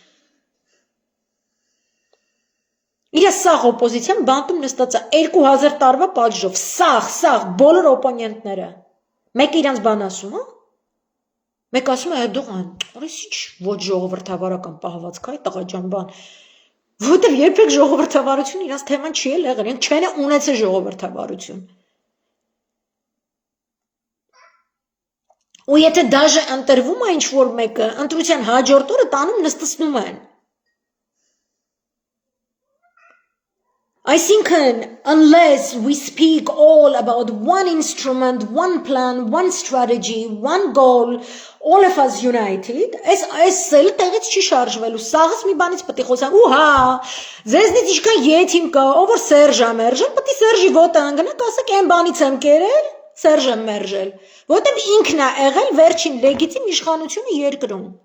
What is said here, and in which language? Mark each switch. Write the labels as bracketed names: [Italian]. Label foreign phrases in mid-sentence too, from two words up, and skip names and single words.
[Armenian] Իր սաղ օպոզիցիան բանտում նստած է 2000 տարվա պատժով, սաղ, բոլոր օպոնենտները։ Մեկը իրանց բան ասում, հա։ Մեկ ասում է Էրդողան, արես ինչ ոչ ժողովրդավարական պահվածք է, տղա ջան բան։ Որտեղ երբեք ժողովրդավարություն իրանց թեման չի էլ եղել, իրենք չեն ունեցել ժողովրդավարություն։ Ու եթե դաժե ընտրվում է ինչ-որ մեկը, ընտրության հաջորդ օրը տանում նստեցնում են։ Այսինքն, [English] unless we speak all about one instrument, one plan, one strategy, one goal, all of us united, [Armenian] այս էլ տեղից չի շարժվելու, սաղս մի բանից պետք է խոսանք, ու հա, ձեզնից ինչքան եթիմ կա, ով որ Սերժ է մերժել, պետք է Սերժի ոտը անգնանք, ասեք այն բանից եմ կերել, Սերժ եմ մերժել, որտեղ ինքն է եղել վերջին լեգիտիմ իշխանությունը երկրում։